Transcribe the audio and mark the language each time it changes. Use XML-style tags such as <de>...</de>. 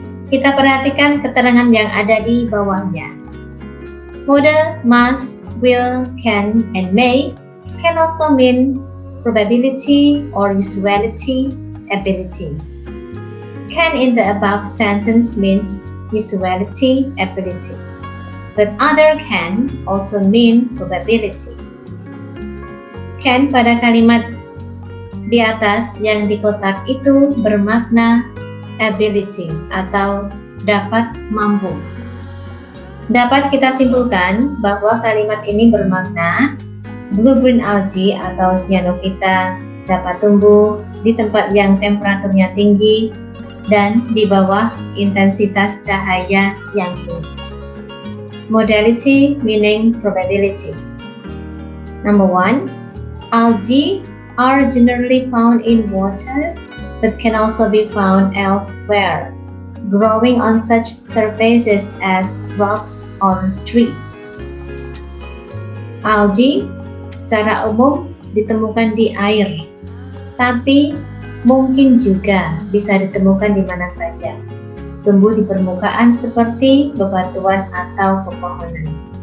<id>Kita perhatikan keterangan yang ada di bawahnya.</id> <en>Model must, will, can, and may can also mean probability or usuality, ability. Can in the above sentence means usuality, ability, but other can also mean probability.</en> <id>Can pada kalimat di atas yang di kotak itu bermakna ability atau dapat mampu. Dapat kita simpulkan bahwa kalimat ini bermakna blue-green algae atau cyanophyta dapat tumbuh di tempat yang temperaturnya tinggi dan di bawah intensitas cahaya yang tinggi.</id> <en>Modality meaning probability. Number 1, algae are generally found in water but can also be found elsewhere, growing on such surfaces as rocks or trees.</en> <id>Algae secara umum ditemukan di air, tapi mungkin juga bisa ditemukan di mana saja, tumbuh di permukaan seperti bebatuan atau pepohonan.</id>